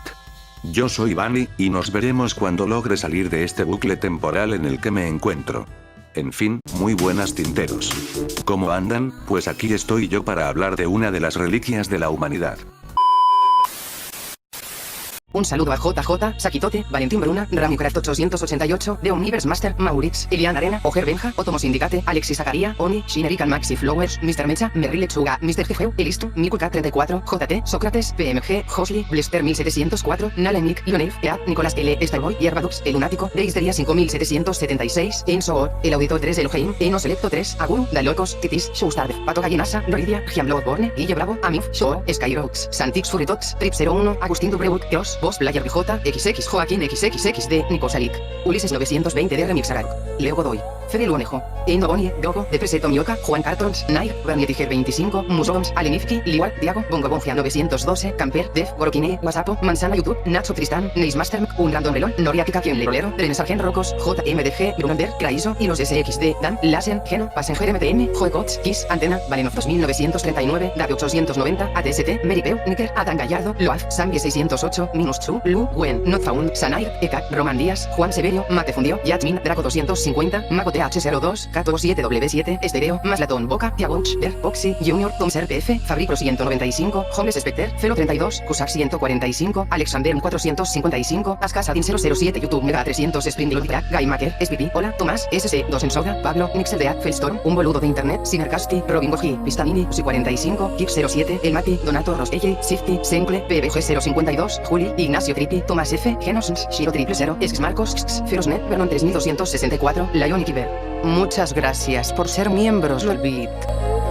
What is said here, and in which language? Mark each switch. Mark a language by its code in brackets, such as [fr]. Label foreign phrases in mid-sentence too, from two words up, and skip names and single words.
[es] Yo soy Bunny, y nos veremos cuando logre salir de este bucle temporal en el que me encuentro. En fin, muy buenas tinteros. ¿Cómo andan? Pues aquí estoy yo para hablar de una de las reliquias de la humanidad. Un saludo a JJ, Sakitote, Valentín Bruna, Ramicraft 888, The Universe Master, Maurix, Ilian Arena, Oger Benja, Otomo Syndicate, Alexis Zacaría, Oni, Shinerican Maxi Flowers, Mr. Mecha, Merry Lechuga, Mr. GG, Elistu, Mikuka 34, JT, Sócrates, PMG, Hosli, Blister 1704, Nalenik, Lionel, Ead, Nicolás L, Starboy, Yerbadux, El Lunático, Deisteria 5776, Enso, El Auditor 3, Eloheim, Eno Selecto 3, Aguru, Dalocos, Titis, Showstar, Pato Gallinasa, Roidia, Gianbloodborne, Guille Bravo, Amif, Show, Skyrox, Santix Furitox, Trip 01, Agustín Dubreuc, Teos, Boss Player BJ, XX Joaquín XXXD, Nico Salik, Ulises 920 de Remixarak, Leo Godoy, Fede Luonejo, Eno Boni, Gogo, DPS Tomioka, Juan Cartons, Nair, Bernie Tiger 25, Musoms, Alenifki, Liwar, Diago, Bongo Bongia 912, Camper, Def, Gorokine, Wasapo, Manzana YouTube, Nacho Tristán, Neismaster, Un Random Relon, Noria Kika Quien Lerolero, Renesargen Rocos, JMDG, Grunander, Kraiso, y los SXD, Dan, Laser, Geno, Passenger MTM, Joecots, Kiss, Antena, Valenov 2939, Dave 890, ATST, Meripeu, Nicker, Adán Gallardo, Loaf, Sangue 608, Minus Chu, Lu, Gwen, Not Found, Sanair, Eka, Roman Díaz, Juan Severio, Mate Fundio, Yasmin, Draco 250, Mago TH02, Kato 7W7, Estereo, Maslatón Boca, Tiagoch, Der, Boxy, Junior, Tom Ser PF, Fabrico 195, Homeless Specter, Felo 32, Cusack 145, Alexander 455, Ascasadin 007, YouTube Mega 300, Spring Lodica, Gaimaker, SPP, Hola, Tomás, SC, 2 en Soda, Pablo, Nixel de Felstorm, Un Boludo de Internet, Cybercasti, Robin Goji, Pistamini, Usi 45, Kip 07, El Mati, Donato Ros, EJ, Sifty, Sencle, PBG 052, Juli, Ignacio Tripi, Tomás F, Genos, Shiro 000, Ex Marcos, Ferosnet, Vernon 3264, Lion y Kiber. Muchas gracias por ser miembros, Lolbit.